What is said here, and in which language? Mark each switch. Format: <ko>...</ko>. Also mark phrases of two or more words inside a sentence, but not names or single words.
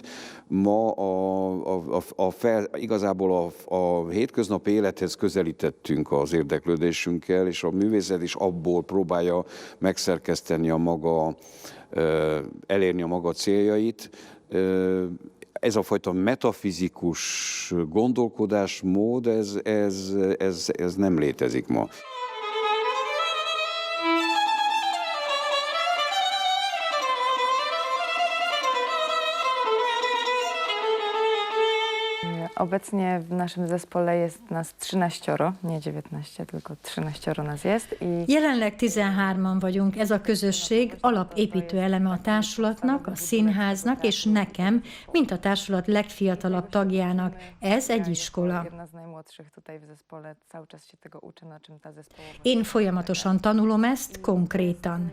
<hu>Ma igazából a hétköznapi élethez közelítettünk az érdeklődésünkkel, és a művészet is abból próbálja megszerkeszteni elérni a maga céljait. Ez a fajta metafizikus gondolkodásmód, ez nem létezik ma.</hu> <pl>Obecnie w naszym zespole jest nas 13, nie 19, tylko 13 nas jest.</pl> <hu>Jelenleg 13-an vagyunk. Ez a közösség alapépítő eleme a társulatnak, a színháznak és nekem, mint a társulat legfiatalabb tagjának. Ez egy iskola. Én folyamatosan tanulom ezt konkrétan.</hu>